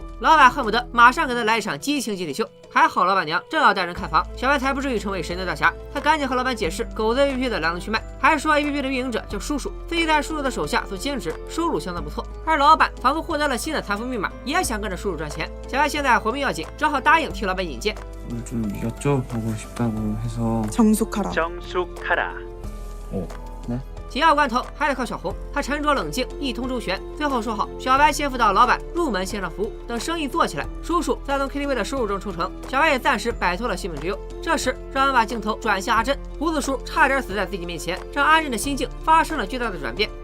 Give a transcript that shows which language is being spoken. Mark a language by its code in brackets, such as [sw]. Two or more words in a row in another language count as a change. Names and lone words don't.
[zh] 老板恨不得马上给他来一场激情集体秀。还好老板娘正要带人看房，小白才不至于成为神雕大侠。他赶紧和老板解释狗子 APP 的来龙去脉，还说 APP 的运营者叫叔叔，自己在叔叔的手下做兼职，收入相当不错。而老板仿佛获得了新的财富密码，也想跟着叔叔赚钱。小白现在活命要紧，只好答应替老板引荐。 [ko] 좀 여쭤보고 싶다고 해서 정숙하라. 네? [zh] 紧要关头还得靠小红，她沉着冷静，一通周旋，最后说好小白先辅导老板入门线上服务，等生意做起来，叔叔再从 KTV 的收入中抽成，小白也暂时摆脱了性命之忧。这时，让人把镜头转向阿珍，胡子叔差点死在自己面前，让阿珍的心境发生了巨大的转变。